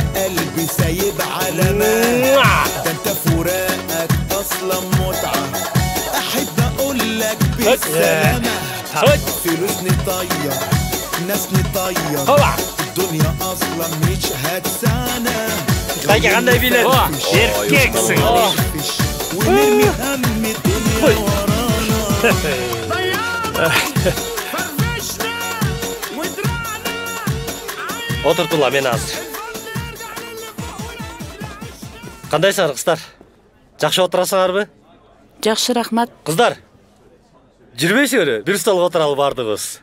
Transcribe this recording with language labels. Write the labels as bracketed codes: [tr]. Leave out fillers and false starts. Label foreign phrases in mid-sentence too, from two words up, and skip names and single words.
[ar] قلبي سايب علامات ده انت فراقك اصلا متعة احب اقول لك بالسلامة فلوس نطير ناس نطير الدنيا اصلا مش هتسانا [ky] Тайке кандай билет? Эркексиң. [ar] ونرمي هم الدنيا ورانا [ky] Отуртула мен азыр. Кандайсыңар кыздар? Жакшы отурасыңарбы? Жакшы, рахмат. Кыздар, жүрбөйсүңөр, бир столго отуралы бардыгыз.